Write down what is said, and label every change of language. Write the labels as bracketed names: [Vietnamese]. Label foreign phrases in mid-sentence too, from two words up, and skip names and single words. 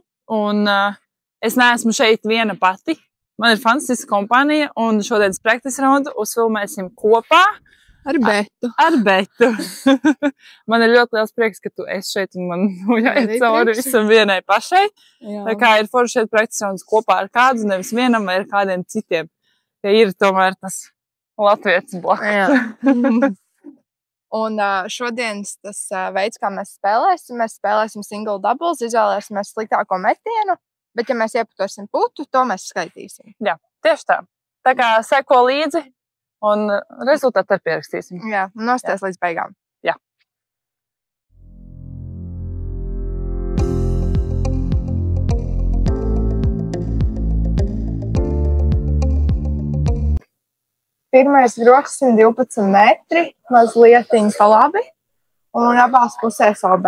[Latvian] Un es neesmu šeit viena pati. Man ir fantastiska kompānija, un šodienas [English] practice roundu [Latvian] uzfilmēsim kopā. Ar Betu. Ar Betu. Man ir ļoti liels prieks, ka tu esi šeit, un man jāiet cauri visam vienai pašai. Jā. Tā kā ir forši šeit [English] practice rounds [Latvian] kopā ar kādu, nevis vienam vai ar kādiem citiem. Ja ir tomēr tas latvietis blakus. Un šodienas tas veids, kā mēs spēlēsim [English] single doubles, [Latvian] izvēlēsimies sliktāko metienu, bet ja mēs ieputosim putu, to mēs skaitīsim. Jā, tieši tā. Tā kā seko līdzi un rezultātu arī pierakstīsim. Jā, nosties līdz beigām. Jā. Pirmais groks 112 metri, mazlietiņ pa labi, un abās pusēs OB.